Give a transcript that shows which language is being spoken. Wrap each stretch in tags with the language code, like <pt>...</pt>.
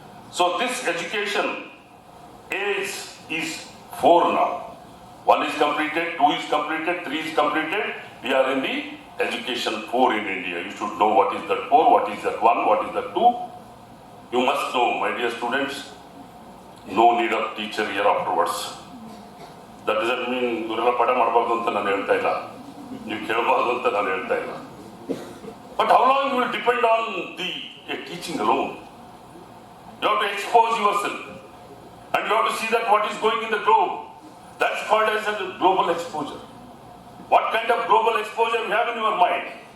<en>So this education age is 4 now. 1 is completed, 2 is completed, 3 is completed. We are in the education 4 in India. You should know what is that 4, what is that 1, what is that 2. You must know, my dear students, no need of teacher here afterwards. That doesn't mean</en> <kn>ಇವರೆಲ್ಲ ಪಾಠ ಮಾಡಬಾರ್ದು ಅಂತ ನಾನು ಹೇಳ್ತಾ ಇಲ್ಲ, ನೀವು ಕೇಳಬಾರ್ದು ಅಂತ ನಾನು ಹೇಳ್ತಾ ಇಲ್ಲ.</kn> <en>But how long you will depend on the teaching alone? You have to expose yourself, and you have to see that what is going in the globe. That's called as a global exposure. What kind of global exposure you have in your mind?</en>